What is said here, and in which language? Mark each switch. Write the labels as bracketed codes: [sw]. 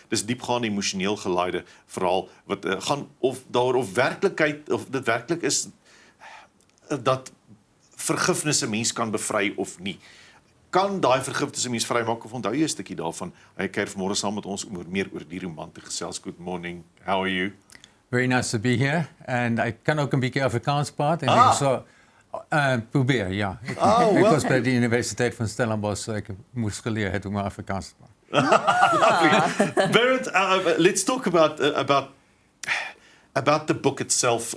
[af] Dis diepgaande emosioneelgelaaide verhaal wat gaan of werklikheid of dit werklik is dat vergifnis 'n mens kan bevry of nie. Kan daai vergifnis 'n mens vrymaak of onthou jy 'n stukkie daarvan? Hy kuier vanmôre saam met ons meer oor die roman te gesels. [en] Good morning. How are you? Very nice to be here. And I [nl] kan ook een beetje Afrikaans praten. Probeer, ja. Ik was bij de Universiteit van Stellenbosch, so ik moest geleerd het om Afrikaans te praten. [en] Berend, let's talk about the book itself.